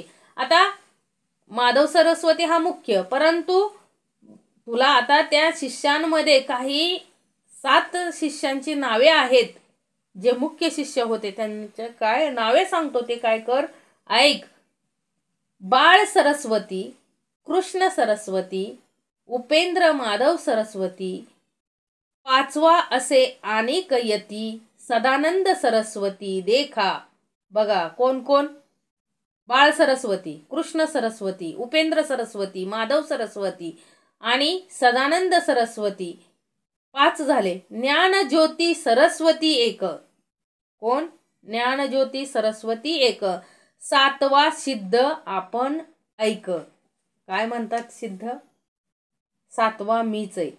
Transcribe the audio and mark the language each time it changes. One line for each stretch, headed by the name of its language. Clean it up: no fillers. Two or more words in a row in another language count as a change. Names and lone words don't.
Marathi: आता माधव सरस्वती हा मुख्य, परंतु तुला आता त्या शिष्यांमध्ये काही 7 शिष्यांची नावे आहेत, जे मुख्य शिष्य होते त्यांचे काय नावे सांगतो ते काय कर ऐक. बाळ सरस्वती, कृष्ण सरस्वती, उपेंद्र माधव सरस्वती, 5वा असे अनेक यती सदानंद सरस्वती देखा. बघा कोण कोण, बाळ सरस्वती, कृष्ण सरस्वती, उपेंद्र सरस्वती, माधव सरस्वती आणि सदानंद सरस्वती, 5 झाले. ज्ञानज्योती सरस्वती एक, कोण ज्ञानज्योती सरस्वती एक. 7वा सिद्ध आपण ऐक. काय म्हणतात सिद्ध? 7वा मीच आहे.